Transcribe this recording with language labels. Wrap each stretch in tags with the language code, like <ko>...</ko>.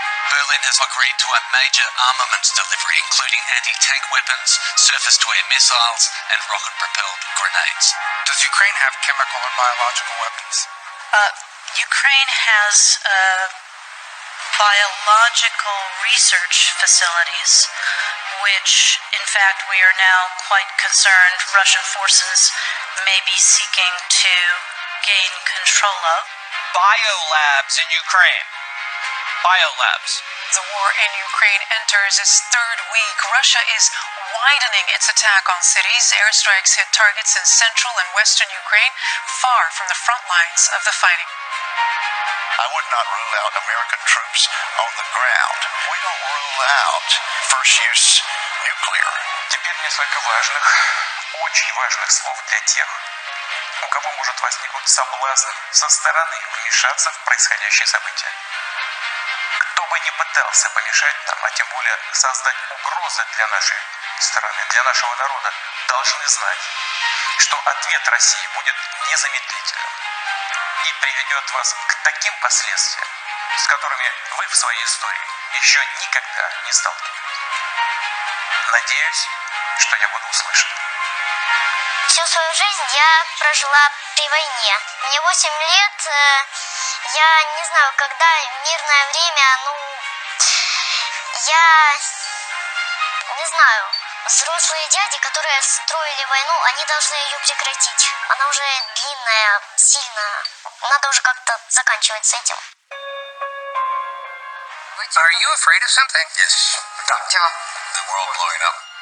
<en>Berlin has agreed to a major armaments delivery, including anti-tank weapons, surface-to-air missiles, and rocket-propelled grenades. Does Ukraine have chemical and biological weapons? Ukraine has biological research facilities, which, in fact, we are now quite concerned Russian forces may be seeking to gain control of. Biolabs in Ukraine. Biolabs. The war in Ukraine enters its third week. Russia is widening its attack on cities. Airstrikes hit targets in central and western Ukraine, far from the front lines of the fighting. I would not rule out American troops on the ground. We don't rule out first use nuclear.</en> <ru>Теперь несколько важных, очень важных слов для тех, у кого может возникнуть соблазн со стороны вмешаться в происходящее событие. Кто бы ни пытался помешать нам, а тем более создать угрозы для нашей страны, для нашего народа, должны знать, что ответ России будет незамедлительным и приведет вас к таким последствиям, с которыми вы в своей истории еще никогда не сталкивались. Надеюсь, что я буду услышан. Всю свою жизнь я прожила при войне. Мне 8 лет, я не знаю, когда мирное время, я не знаю, взрослые дяди, которые строили войну, они должны ее прекратить. Она уже длинная, сильная. Надо уже как-то заканчивать с этим.</ru> <en>Are you afraid of something? Yes. The world blowing up.</en>